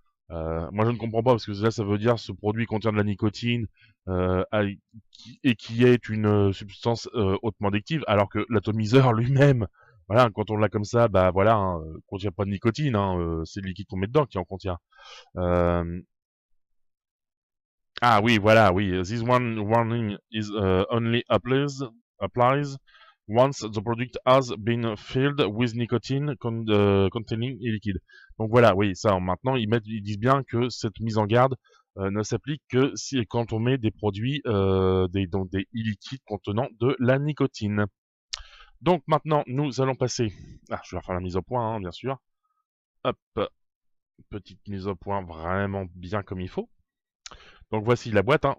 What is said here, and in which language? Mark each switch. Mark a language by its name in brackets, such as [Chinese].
[French] Moi, je ne comprends pas parce que là, ça veut dire ce produit contient de la nicotine et qui est une substance hautement addictive, alors que l'atomiseur lui-même, voilà, quand on l'a comme ça, bah voilà, hein, contient pas de nicotine, hein, c'est le liquide qu'on met dedans qui en contient. Euh, ah oui, voilà, oui. [English] This one warning is only applies once the product has been filled with nicotine containing a liquid. [French] Donc voilà, oui, ça. Maintenant, ils disent bien que cette mise en garde ne s'applique que si quand on met des produits, donc des e-liquides contenant de la nicotine. Donc maintenant, nous allons passer. Ah, je vais refaire la mise au point, hein, bien sûr. Hop, petite mise au point vraiment bien comme il faut. Donc voici la boîte, hein.